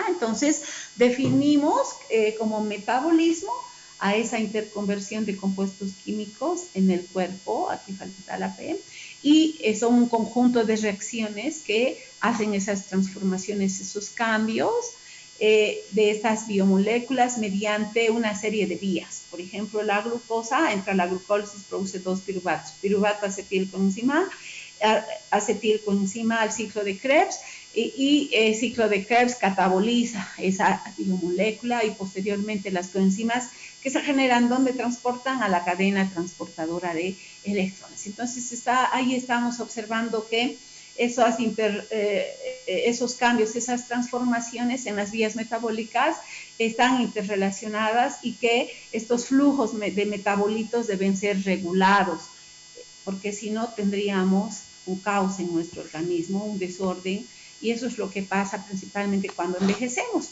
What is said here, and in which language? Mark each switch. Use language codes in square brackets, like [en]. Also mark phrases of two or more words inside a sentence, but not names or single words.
[es] Entonces, definimos como metabolismo a esa interconversión de compuestos químicos en el cuerpo, aquí falta la P, y son un conjunto de reacciones que hacen esas transformaciones, esos cambios de estas biomoléculas mediante una serie de vías. Por ejemplo, la glucosa entra a la glucólisis, produce dos piruvatos, piruvato acetilcoenzima, acetilcoenzima al ciclo de Krebs, y el ciclo de Krebs cataboliza esa biomolécula y posteriormente las coenzimas que se generan donde transportan a la cadena transportadora de electrones. Entonces ahí estamos observando que esos cambios, esas transformaciones en las vías metabólicas están interrelacionadas y que estos flujos de metabolitos deben ser regulados, porque si no tendríamos un caos en nuestro organismo, un desorden y eso es lo que pasa principalmente cuando envejecemos.